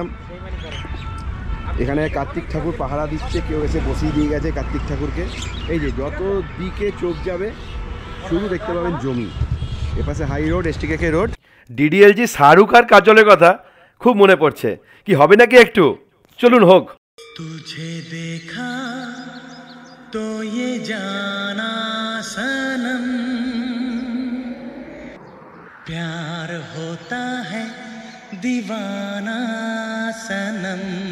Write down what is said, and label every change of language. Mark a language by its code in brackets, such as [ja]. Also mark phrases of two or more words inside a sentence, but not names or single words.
[bn] এখানে কার্তিক ঠাকুর পাহারা দিচ্ছে, কেউ এসে বসিয়ে দিয়ে গেছে কার্তিক ঠাকুরকে। এই যে যত দিকে চোখ যাবে শুধু দেখতে পাবেন জমি। এপাশে হাই রোড, এসটিকে রোড। ডিডিএলজি শাহরুখ আর কাজলের কথা খুব মনে পড়ছে, কি হবে নাকি একটু? চলুন হোক। [hi] तुझे देखा तो ये जाना सनम, प्यार होता है दीवाना सनम।